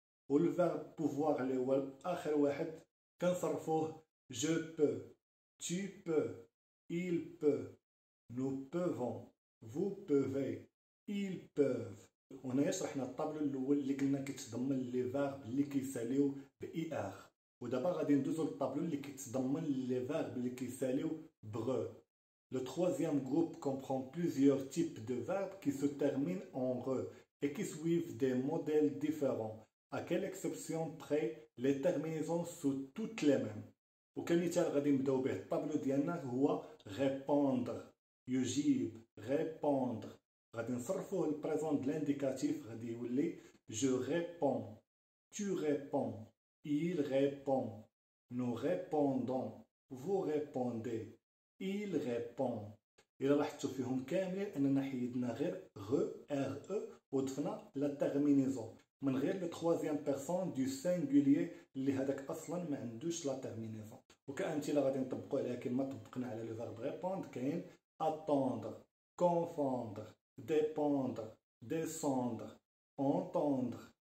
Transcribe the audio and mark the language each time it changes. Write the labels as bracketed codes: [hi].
[ar] والفيرب pouvoir اللي هو آخر واحد كنصرفوه [fr] je peux tu peux il peut nous pouvons vous pouvez ils peuvent [ar] وهنايا شرحنا الطابلو الاول اللي قلنا كيتضمن لي فيرب اللي كيساليو ب اي ار ودابا غادي ندوزو للطابلو اللي كيتضمن لي فيرب اللي كيساليو بغ [fr] Le troisième groupe comprend plusieurs types de verbes qui se terminent en re et qui suivent des modèles différents. À quelle exception près les terminaisons sont toutes les mêmes. [ar] وكمثال غادي نبداو به الطابلو ديالنا هو répondre يجيب répondre غادي نصرفوه البريزون د لانديكاتيف غادي يولي [fr] je réponds tu réponds il répond [ar] nous répondons vous répondez il répond إلا لاحظتوا فيهم كاملين أننا حيدنا غير ر وضفنا لا تيرمينيزون من غير لو [fr] troisième personne du singulier [ar] اللي هذاك أصلا ما عندوش لا تيرمينيزون وكأمثلة غادي نطبقوا عليها كما طبقنا على لو فيرب répondre كاين [fr] attendre confondre dépendre descendre entendre